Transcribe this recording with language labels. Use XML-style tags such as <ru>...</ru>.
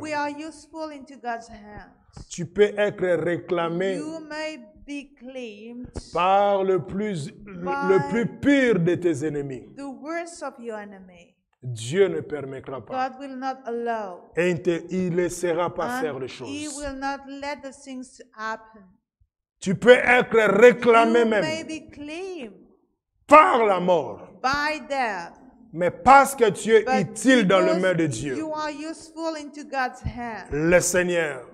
<en>we are useful into God's hands,</en> <fr>tu peux être réclamé</fr> <en>you may be claimed</en> <fr>par le plus pur de tes ennemis.</fr> <en>the worst of your enemy.</en> <fr>Dieu ne permettra pas.</fr> <en>God will not allow,</en> <fr>Et il ne laissera pas faire</fr> <en>and</en> <fr>les</fr> <en>He</en> <fr>choses.</fr> <en>will not let the things happen.</en> <fr>Tu peux être réclamé</fr> <en>You may</en> <fr>même</fr> <en>be claimed</en> <fr>par la mort.</fr> <en>by death,</en> <fr>Mais parce que tu es</fr> <en>but</en> <fr>utile dans les mains de</fr> <en>because</en> <fr>Dieu,</fr> <en>you are useful into God's hands,</en> <fr>le Seigneur</fr>